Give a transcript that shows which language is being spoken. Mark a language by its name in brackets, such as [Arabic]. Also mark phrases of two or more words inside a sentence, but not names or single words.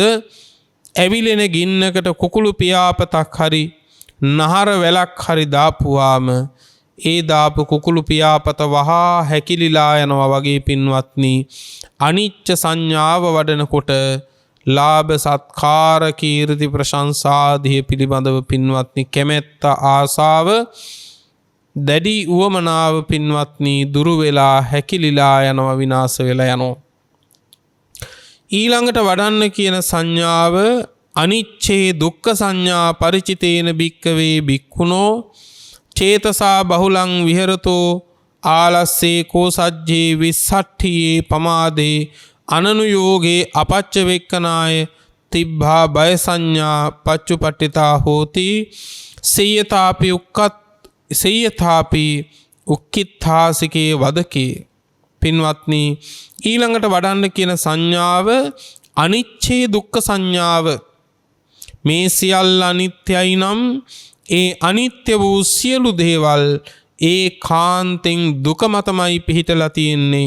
[Sinhala] ඇවිලෙන ගින්නකට කුකුළු පියාපතක් හරි නහර වැලක් හරි දාපුවාම ඒ දාපු කුකුළු පියාපත වහා හැකිලිලා යනවා වගේ පින්වත්නි අනිච්ච සංඥාව වඩනකොට ලාභ සත්කාර කීර්ති ප්‍රශංසාදී පිළිබඳව පින්වත්නි කැමැත්ත ආසාව දැඩි උවමනාව පින්වත්නි දුරු වෙලා හැකිලිලා යනවා, විනාශ වෙලා යනවා. ඊළඟට වඩන්න කියන සංඥාව [Pali] අනිච්චේ දුක්ඛ සංඥා ಪರಿචිතේන භික්කවේ භික්ඛුනෝ චේතසා බහුලං විහෙරතෝ ආලස්සේ කෝසජ්ජේ විස්සට්ඨියේ පමාදේ අනනුයෝගේ අපච්ච වෙක්කනාය තිබ්බා බය සංඥා පච්චුපට්ඨිතා හෝති සේයතාපි උක්කිත්ථාසිකේ වදකේ. [Sinhala] පින්වත්නි ඊළඟට වඩන්න කියන සංඥාව අනිච්චේ දුක්ඛ සංඥාව. මේ සියල්ල අනිත්‍යයි නම් ඒ අනිත්‍ය වූ සියලු දේවල් ඒ කාන්තෙන් දුක මතමයි පිහිටලා තියෙන්නේ.